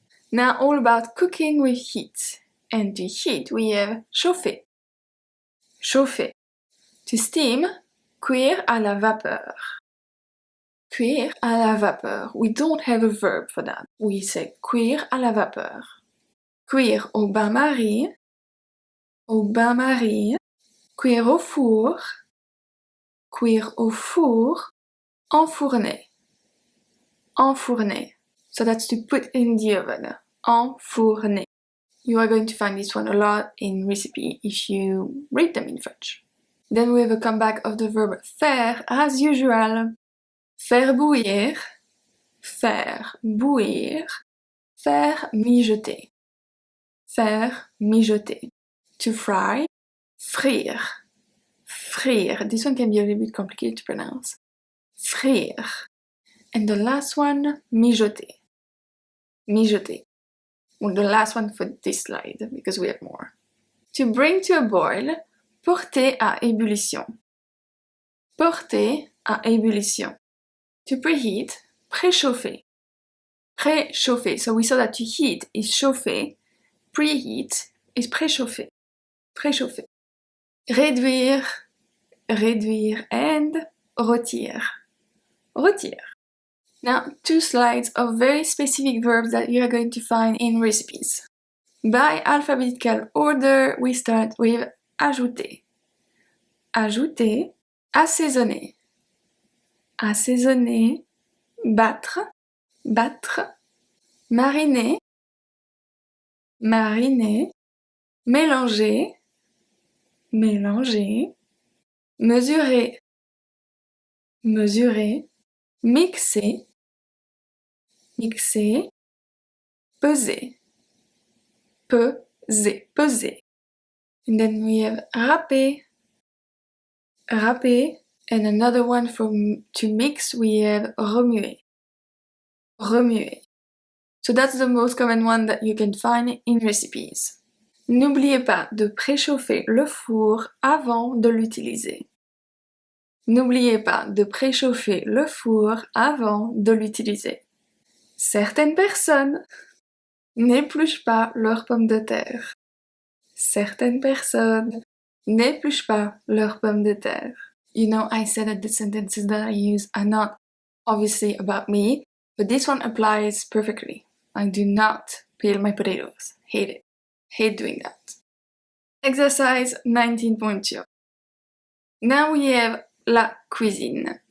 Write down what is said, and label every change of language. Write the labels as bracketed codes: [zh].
[en] Now all about cooking with heat. And to heat we have chauffer, chauffer. To steam, [fr] cuire à la vapeur. Cuire à la vapeur. [en] We don't have a verb for that. We say [fr] cuire à la vapeur. Cuire au bain-marie, au bain-marie. Cuire au four, cuire au four. Enfourner, enfourner. [en] So that's to put in the oven. Enfourner. You are going to find this one a lot in recipe if you read them in French. Then we have a comeback of the verb faire as usual. [fr] Faire bouillir, faire bouillir, faire mijoter. Faire mijoter. [en] To fry, [fr] frire. Frire. [en] This one can be a little bit complicated to pronounce. Frire. And the last one, mijoter. Mijoter. Well, the last one for this slide, because we have more. To bring to a boil, [fr] porter à ébullition. Porter à ébullition. [en] To preheat, [fr] préchauffer. Préchauffer. [en] So we saw that to heat is chauffer, preheat is préchauffer. [fr] Préchauffer. Réduire, réduire, and rôtir. Rôtir. [en] Now, 2 slides of very specific verbs that you are going to find in recipes. By alphabetical order, we start with ajouter. [fr] Ajouter, assaisonner. Assaisonner, battre, battre. Mariner, mariner. Mélanger, mélanger. Mesurer, mesurer. Mixer, mixer. Peser, peser, peser. [en] And then we have râper, râper. And another one to mix, we have remuer, remuer. So that's the most common one that you can find in recipes. [fr] N'oubliez pas de préchauffer le four avant de l'utiliser. N'oubliez pas de préchauffer le four avant de l'utiliser. Certaines personnes n'épluchent pas leurs pommes de terre. Certaines personnes n'épluchent pas leurs pommes de terre. [en] You know, I said that the sentences that I use are not obviously about me, but this one applies perfectly. I do not peel my potatoes. Hate it. Hate doing that. Exercise 19.2. Now we have la cuisine.